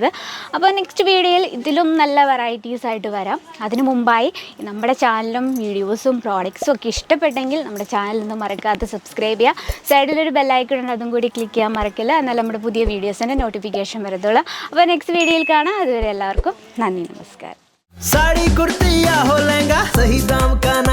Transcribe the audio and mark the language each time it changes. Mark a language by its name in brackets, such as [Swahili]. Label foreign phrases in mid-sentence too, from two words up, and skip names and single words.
[Malayalam] അപ്പോൾ [English] next video-yil [Malayalam] ഇതിലും നല്ല വെറൈറ്റീസ് ആയിട്ട് വരാം. അതിനു മുമ്പായി നമ്മുടെ ചാനലും വീഡിയോസും പ്രോഡക്ട്സും ഒക്കെ ഇഷ്ടപ്പെട്ടെങ്കിൽ നമ്മുടെ ചാനൽ ഒന്ന് മറക്കാതെ സബ്സ്ക്രൈബ് ചെയ്യുക. സൈഡിലൊരു ബെല്ലൈക്കൺ ഉണ്ട്, അതും കൂടി ക്ലിക്ക് ചെയ്യാൻ മറക്കില്ല. എന്നാൽ നമ്മുടെ പുതിയ വീഡിയോസിൻ്റെ നോട്ടിഫിക്കേഷൻ വരത്തുള്ളൂ. അപ്പോൾ [English] next video-yil [Malayalam] കാണാം. അതുവരെ എല്ലാവർക്കും നന്ദി, നമസ്കാരം. [Hindi] साड़ी कुर्ती या हो लहंगा, सही दाम का